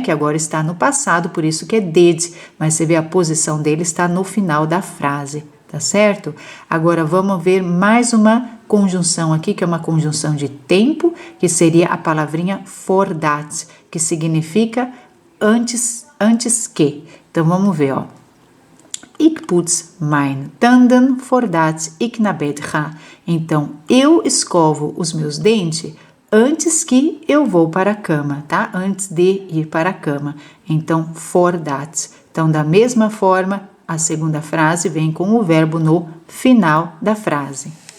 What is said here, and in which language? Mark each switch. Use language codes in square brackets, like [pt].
[pt] Que agora está no passado, por isso que é did, mas você vê a posição dele está no final da frase, tá certo? Agora, vamos ver mais uma conjunção aqui, que é uma conjunção de tempo, que seria a palavrinha voordat, que significa antes que. Então, vamos ver, ó. [nl] Ik poets mijn tanden voordat ik naar bed ga. [pt] Então, eu escovo os meus dentes antes que eu vou para a cama, tá? Antes de ir para a cama. Então, voordat. Então, da mesma forma, a segunda frase vem com o verbo no final da frase.